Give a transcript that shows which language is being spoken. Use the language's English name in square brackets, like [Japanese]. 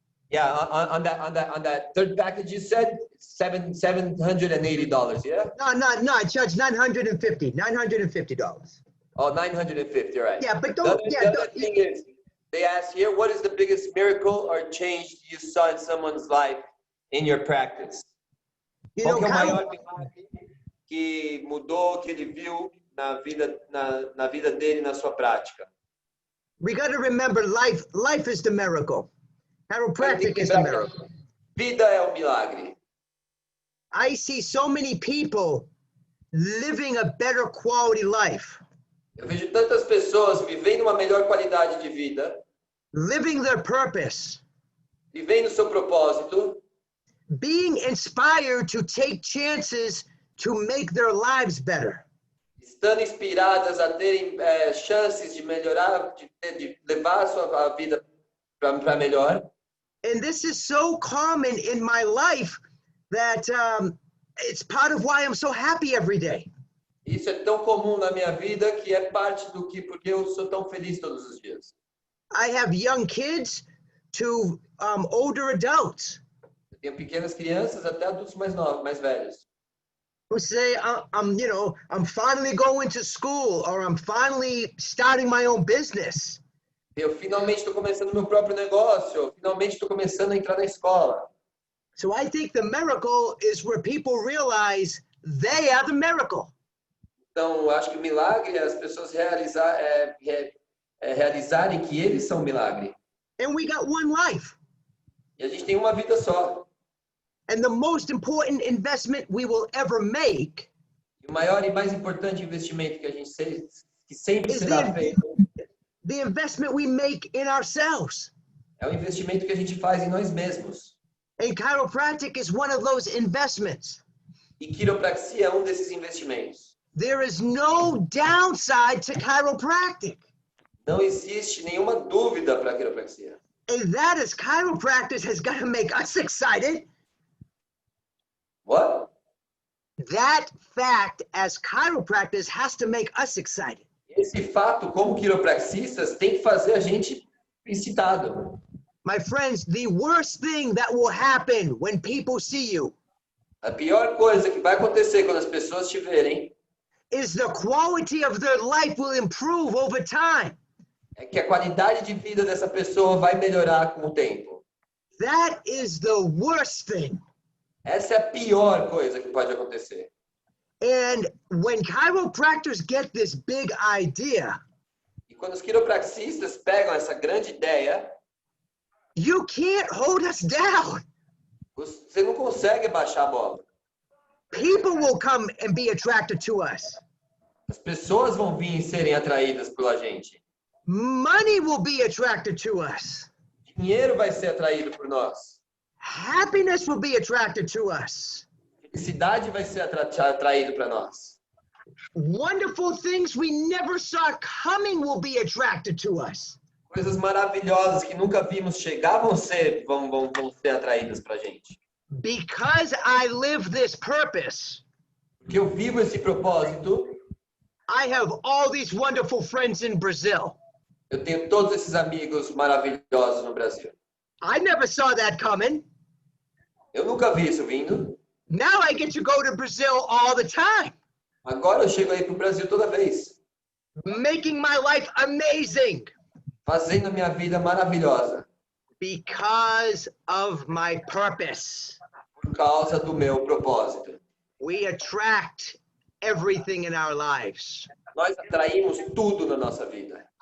[English] Yeah, on that third package you said $780, yeah? No, I charge $950. Oh, $950, right? Yeah, but the other thing is, they ask here, what is the biggest miracle or change you saw in someone's life in your practice? You know, [Portuguese] qual que é o maior milagre que mudou, que ele viu na vida dele, na sua prática? [English] We got to remember, life is the miracle. Chiropractic is the miracle. [Portuguese] Vida é o milagre. [English] I see so many people living a better quality life. [Portuguese] Eu vejo tantas pessoas vivendo uma melhor qualidade de vida, [English] living their purpose, [Portuguese] vivendo seu propósito, [English] being inspired to take chances to make their lives better. [Portuguese] Estando inspiradas a terem chances de melhorar, de levar a sua vida para melhor. [English] And this is so common in my life that it's part of why I'm so happy every day. [Portuguese] Isso é tão comum na minha vida que é parte do que porque eu sou tão feliz todos os dias. [English] I have young kids to older adults. [Portuguese] Eu tenho pequenas crianças até adultos mais novos, mais velhos. [English] Who say I'm finally going to school or I'm finally starting my own business. [Portuguese] Eu finalmente estou começando meu próprio negócio, eu finalmente estou começando a entrar na escola. [English] So I think the miracle is where people realize they are the miracle. [Portuguese] Então, acho que o milagre é as pessoas realizarem que eles são o milagre. [English] And we got one life. [Portuguese] E a gente tem uma vida só. [English] And the most important investment we will ever make. [Portuguese] E o maior e mais importante investimento que a gente sempre será feito. [English] The investment we make in ourselves. [Portuguese] É o investimento que a gente faz em nós mesmos. [English] And chiropractic is one of those investments. [Portuguese] E quiropraxia é desses investimentos. [English] There is no downside to chiropractic. [Portuguese] Não existe nenhuma dúvida para a quiropraxia. [English] And that is chiropractic has got to make us excited. What? That fact as chiropractors has to make us excited. [Portuguese] Esse fato, como quiropraxistas, tem que fazer a gente excitado. [English] My friends, the worst thing that will happen when people see you. [Portuguese] A pior coisa que vai acontecer quando as pessoas te verem [English] is the quality of their life will improve over time. [Portuguese] É que a qualidade de vida dessa pessoa vai melhorar com o tempo. [English] That is the worst thing. [Portuguese] Essa é a pior coisa que pode acontecer. [English] And when chiropractors get this big idea, [Portuguese] e quando os quiropraxistas pegam essa grande ideia, [English] you can't hold us down. [Portuguese] Você não consegue baixar a bola. [English] People will come and be attracted to us. [Portuguese] As pessoas vão vir e serem atraídas pela gente. [English] Money will be attracted to us. [Portuguese] Dinheiro vai ser atraído por nós. [English] Happiness will be attracted to us. [Portuguese] Felicidade vai ser atraído para nós. [English] Wonderful things we never saw coming will be attracted to us. [Portuguese] Coisas maravilhosas que nunca vimos chegar vão ser atraídas para a gente. [English] Because I live this purpose, [Portuguese] Porque eu vivo esse propósito, [English] I have all these wonderful friends in Brazil. [Portuguese] eu tenho todos esses amigos maravilhosos no Brasil. [English] I never saw that coming. [Portuguese] Eu nunca vi isso vindo. [English] Now I get to go to Brazil all the time, [Portuguese] Agora eu chego aí pro Brasil toda vez, [English] making my life amazing [Portuguese] fazendo a minha vida maravilhosa, [English] because of my purpose. [Portuguese] por causa do meu propósito. [English] We attract everything in our lives. [Portuguese] Nós atraímos tudo na nossa vida.